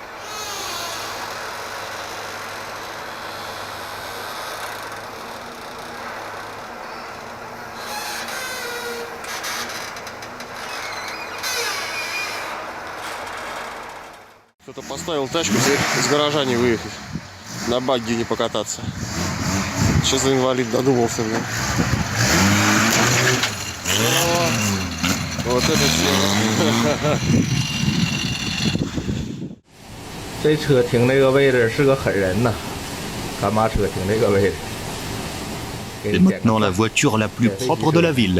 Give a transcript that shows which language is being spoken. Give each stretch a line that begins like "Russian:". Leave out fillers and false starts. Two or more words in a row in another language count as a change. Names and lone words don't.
Russian: Кто-то поставил тачку, из гаража не выехать, на багги не покататься. Что за инвалид додумался, блин? Вот это все.
Chinese: 这车停这个位置是个狠人呐，干嘛车停这个位置？
French: C'est maintenant la voiture la plus propre de la ville.